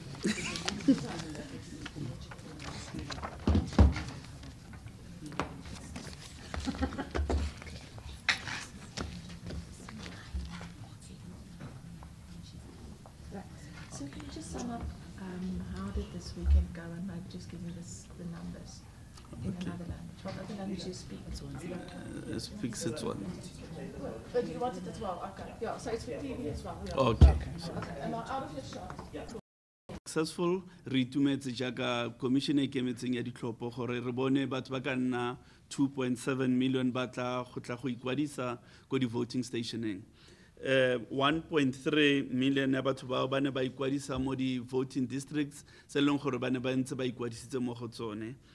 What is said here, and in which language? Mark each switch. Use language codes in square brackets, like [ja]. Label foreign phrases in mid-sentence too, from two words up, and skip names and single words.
[en] So can you just sum up how did this weekend go, and like just give me the numbers in another language? What other language do you speak? Speaks its one. But you want it as well, okay. Yeah, so it's for TV as well. Yeah. Okay. Okay. Am I out of your shot? Yeah. [tn] Successful re itumetse jaaka commission e kemetseng ya ditlhopho gore re bone batho ba ka nna 2.7 million ba tla go tla go ikwadisa ko di [en] voting stationeng. [tn] 1.3 million ya batho bao ba ne ba ikwadisa mo di [en] voting districts [tn] se leng gore ba ne ba ntse ba ikwadisitse mo go tsone.